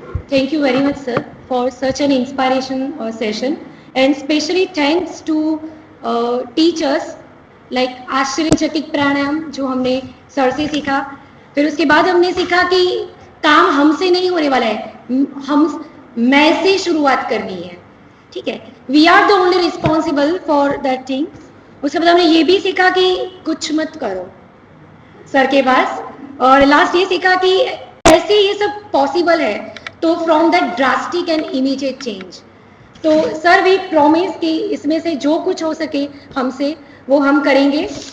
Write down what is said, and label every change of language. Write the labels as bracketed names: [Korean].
[English] Thank you very much, sir, for such an inspiration session, and especially thanks to teachers like [Hindi] आश्चर्यचकित प्राणायाम जो हमने sir से सीखा, फिर उसके बाद हमने सीखा कि काम हमसे नहीं होने वाला है, मैं से शुरुआत करनी है, ठीक है? [English] We are the only responsible for that thing. [Hindi] उसके बाद हमने ये भी सीखा कि कुछ मत करो सर के पास, और लास्ट ये सीखा कि ऐसे ये सब पॉसिबल है, तो [English] From that drastic and immediate change. [Hindi] तो सर [English] we promise [Hindi] कि इसमें से जो कुछ हो सके हमसे वो हम करेंगे।